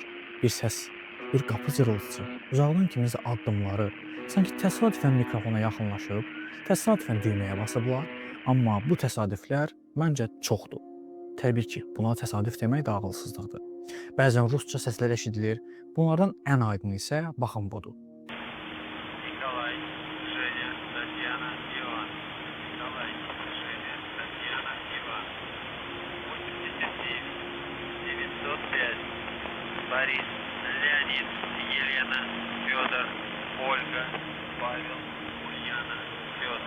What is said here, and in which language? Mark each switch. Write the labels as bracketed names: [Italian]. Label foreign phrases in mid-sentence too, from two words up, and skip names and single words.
[Azerbaijani] Bir səs, bir qapı cırıltısı, uzaqdan kiminsə addımları, sanki təsadüfən mikrofona yaxınlaşıb, təsadüfən düyməyə basıblar, amma bu təsadüflər məncə çoxdur. Təbii ki, buna təsadüf demək də ağılsızlıqdır. Bəzən rusca səslər eşidilir, bunlardan ən aydını isə baxın budur. [Russian] Николай, Женя, Татьяна, Иван. Николай, Женя, Татьяна, Иван. 89, 905. Борис, Леонид, Елена, Федор, Ольга, Павел, Ульяна, Федор.